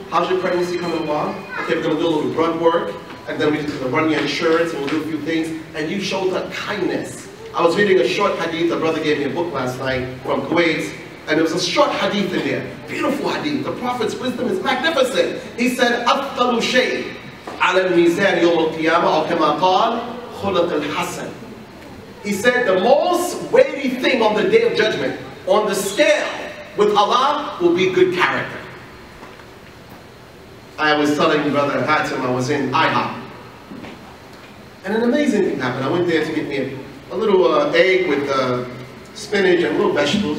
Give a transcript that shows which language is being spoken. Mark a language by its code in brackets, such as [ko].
[en] How's your pregnancy coming along? Okay, we're going to do a little blood work, and then we're going to run your insurance, and we'll do a few things, and you showed her kindness. I was reading a short hadith, a brother gave me a book last night from Kuwait, and there was a short hadith in there. Beautiful hadith. The Prophet's wisdom is magnificent. He said, [ar] أَفْضَلُ شَيْءٍ عَلَى الْمِيزَانِ يَوْمَ الْقِيَامَةِ أَوْ كَمَا قَالَ خُلَقَ الْحَسَنِ. [en] He said the most weighty thing on the day of judgment, on the scale with Allah, will be good character. I was telling Brother Hatim, I was in IHOP. And an amazing thing happened. I went there to get me a little egg with spinach and little vegetables.